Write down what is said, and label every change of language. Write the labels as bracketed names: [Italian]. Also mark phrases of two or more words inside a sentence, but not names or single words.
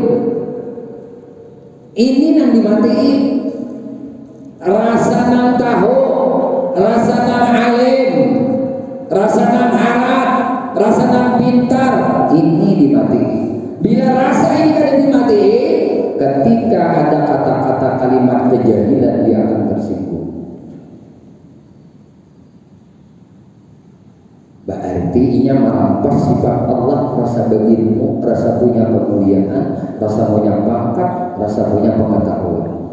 [Banjar] Ini nang dimatiin. Rasa nang tahu, rasa nang alim, rasa nang harap, rasa nang pintar, ini dimatiin. Bila rasa ini kada dimatiin, ketika ada kata-kata kalimat kejahilan dia akan tersinggung. Berarti ia merampas sifat Allah, rasa berilmu, rasa punya kemuliaan, rasa punya pangkat, rasa punya pengetahuan.